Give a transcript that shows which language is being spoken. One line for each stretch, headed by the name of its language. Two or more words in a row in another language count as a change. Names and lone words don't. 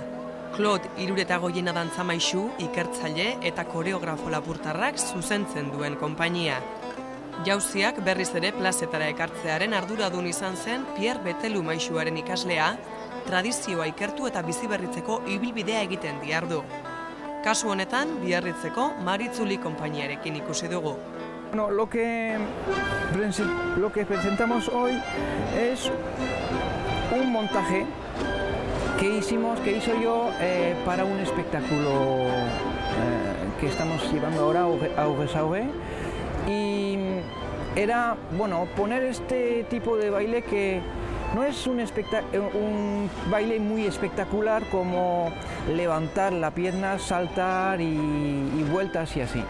Basque: Claude Iruretagoiena dantza maisu, ikertzaile eta koreografo lapurtarrak zuzentzen duen konpainia. Jauziak berriz ere plazetara ekartzearen arduradun izan zen Pierre Betelu maisuaren ikaslea, tradizioa ikertu eta biziberritzeko ibilbidea egiten diardu. Kasu honetan, Biarritzeko Maritzuli konpainiarekin ikusi dugu.
Spanish: Lo que presentamos hoy es un montaje que hizo yo para un espectáculo que estamos llevando ahora a Augesauge, y era, poner este tipo de baile que no es un baile muy espectacular como levantar la pierna, saltar y vueltas y así.